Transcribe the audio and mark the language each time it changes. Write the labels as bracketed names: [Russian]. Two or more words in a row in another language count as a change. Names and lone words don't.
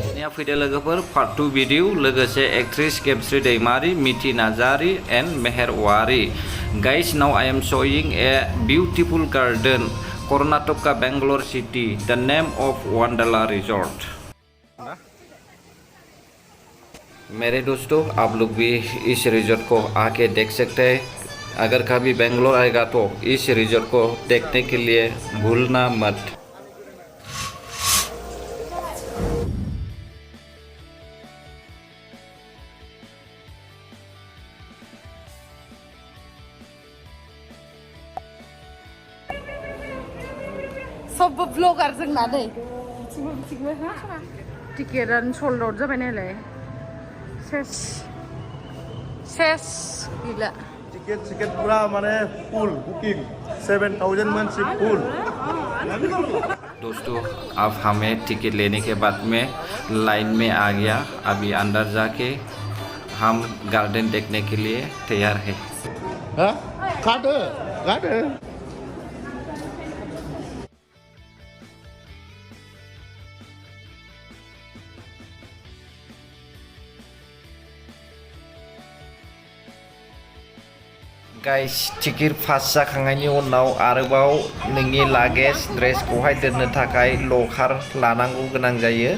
[Bodo] फैदो लोगोफोर पार्ट 2 भिडिअ लोगोसे एक्ट्रेस गेमस्रि दैमारि, मिथि नार्जारि एंड मेहर वारि. [English] Guys, now I am showing a beautiful garden, Karnataka, Bangalore city. The name of WONDERLA resort. [Hindi] मेरे दोस्तों, आप लोग भी इस रिजॉर्ट को आके देख सकते हैं. अगर कभी बेंगलोर आएगा तो इस रिजॉर्ट को देखने के लिए भूलना मत. [Bodo] सब ब्लगार जोंना दै टिकेटानो [English] sold out [Bodo] जाबाय नालाय सेस गैला. [Hindi] टिकेट पूरा माने [English] full booking [Hindi] 7000 मानसि फुल. दोस्तों, अब हमें टिकट लेने के बाद में लाइन में आ गया. अभी अंदर जाके हम गार्डन देखने के लिए तैयार है. गार्डन [Bodo] गाइस, [English] ticket pass [Bodo] जाखांनायनि उनाव आरोबाव नोंनि लागेज ड्रेसखौहाय दोननो थाखाय लकार लानांगौ गोनां जायो.